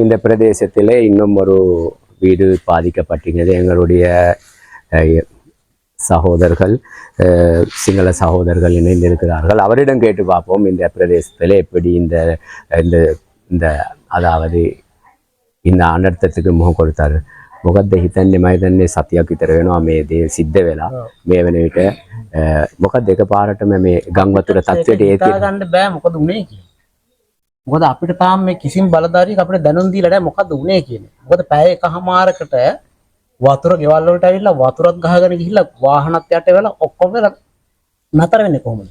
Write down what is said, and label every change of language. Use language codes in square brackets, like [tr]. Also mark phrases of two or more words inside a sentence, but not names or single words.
[ta] இந்த பிரதேசத்திலே இன்னும் ஒரு வீடு பாதிக்கப்பட்டிருக்கிறது. எங்களுடைய சகோதரர்கள் சிங்கள சகோதரர்கள் இணைந்திருக்கிறார்கள். அவரிடம் கேட்டு பார்ப்போம் இந்த பிரதேசத்தில் எப்படி இந்த இந்த அதாவது இந்த அனர்த்தத்துக்கு முகம் கொடுத்தார். [si] මොකක්ද හිතන්නේ? මම හිතන්නේ සතියක් විතර වෙනවා මේ දේ සිද්ධ වෙලා මේ වෙන විට මොකක්ද එකපාරටම මේ ගම් වතුර තත්ත්වයට හිතා ගන්න බෑ මොකද උනේ කියන්නේ. මොකද අපිට තාම මේ කිසිම බලධාරියෙක් අපිට දැනුම් දීලා නැහැ මොකද්ද උනේ කියන්නේ. මොකද පැය එකමාරකට වතුර ගෙවල් වලට ඇවිල්ලා වතුරත් ගහගෙන ගිහිල්ලා වාහනත් යට වෙලා ඔක්කොම නතර වෙන්නේ කොහොමද?